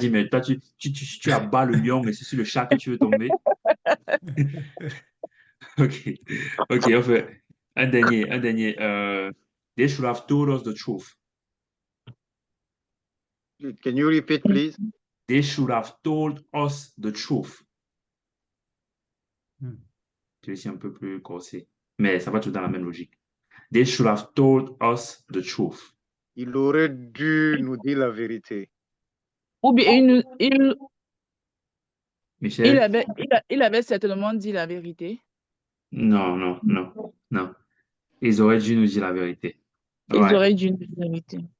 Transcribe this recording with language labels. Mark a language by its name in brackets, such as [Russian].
[French] dire, mais toi, tu abats le lion, mais c'est sur le chat que tu veux tomber. Ok, ok, on fait un dernier, un dernier. [English] They should have told us the truth. Can you repeat, please? They should have told us the truth. Hmm. [French] Je vais essayer un peu plus corsé, mais ça va tout dans la même logique. [English] They should have told us the truth. [French] Il aurait dû nous dire la vérité. Ou bien il Michel? avait certainement dit la vérité. Non, non, non, non. Ils auraient dû nous dire la vérité. Ils Ouais, auraient dû nous dire la vérité.